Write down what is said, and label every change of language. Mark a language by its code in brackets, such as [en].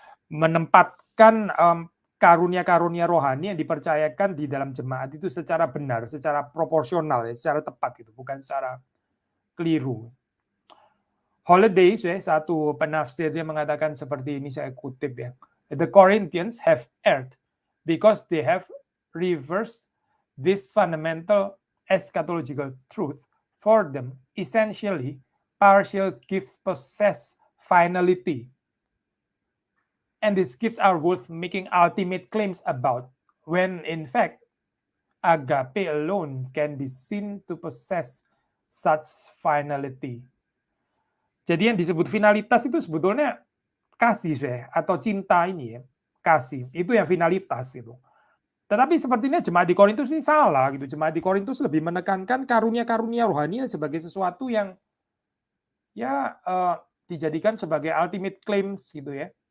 [id] menempatkan karunia-karunia rohani yang dipercayakan di dalam jemaat itu secara benar, secara proporsional, ya, secara tepat gitu, bukan secara keliru. Holiday, ya, satu penafsir dia mengatakan seperti ini, saya kutip ya. [en] The Corinthians have erred because they have reversed this fundamental eschatological truth. For them, essentially, partial gifts possess finality. And these gifts are worth making ultimate claims about, when in fact, agape alone can be seen to possess such finality. [id] Jadi yang disebut finalitas itu sebetulnya kasih, saya, atau cinta ini ya, kasih. Itu yang finalitas itu. Tetapi sepertinya jemaat di Korintus ini salah gitu. Jemaat di Korintus lebih menekankan karunia-karunia rohani sebagai sesuatu yang ya dijadikan sebagai ultimate claims gitu ya.